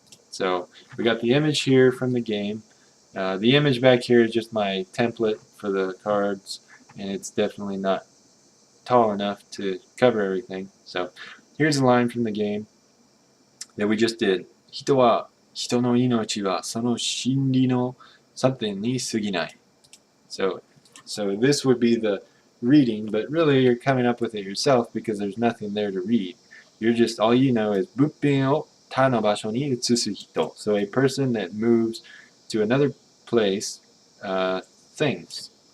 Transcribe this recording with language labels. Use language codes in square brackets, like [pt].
[en] So we got the image here from the game. The image back here is just my template for the cards, and it's definitely not tall enough to cover everything. So here's a line from the game that we just did. [ja] 人の命はその真理のsomethingに過ぎない. [en] So this would be the reading, but really you're coming up with it yourself because there's nothing there to read. You're just, all you know is [ja] 物品を他の場所に移す人. [en] So a person that moves to another place, things.